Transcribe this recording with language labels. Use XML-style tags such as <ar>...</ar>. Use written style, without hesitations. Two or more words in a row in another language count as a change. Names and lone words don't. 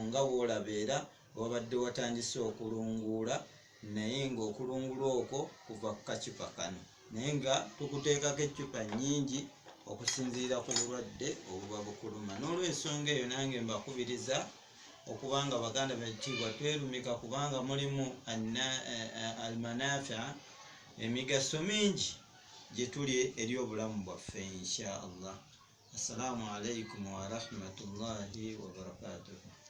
<lg>Nga bw'olaba era wabadde watandise okulunguula, naye ng'okulungula okwo kuva ku kacupa kano, naye nga tukuteekako eccupa nnyingi okusinziira ku bulwadde obuba bukuluma. N'olw'ensonga eyo nange mbakubiriza okuba nga baganda beekitiibwa twerumika, kubanga mulimu almanafia, emigaso mingi gye tuli eri obulamu bwaffe</lg> <ar>إن شاء الله. السلام عليكم ورحمة الله وبركاته.</ar>